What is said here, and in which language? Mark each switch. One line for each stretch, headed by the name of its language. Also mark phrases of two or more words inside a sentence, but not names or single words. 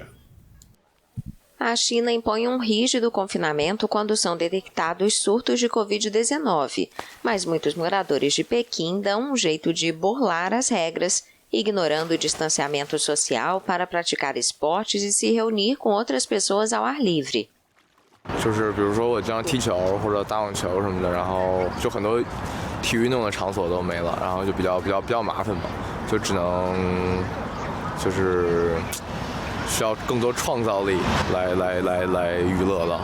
Portuguese: A China impõe um rígido confinamento quando são detectados surtos de Covid-19, mas muitos moradores de Pequim dão um jeito de burlar as regras, ignorando o distanciamento social para praticar esportes e se reunir com outras pessoas ao ar livre.
Chinese: 就是比如说我经常踢球或者打网球什么的，然后就很多体育运动的场所都没了，然后就比较麻烦嘛，就只能就是需要更多创造力来娱乐了。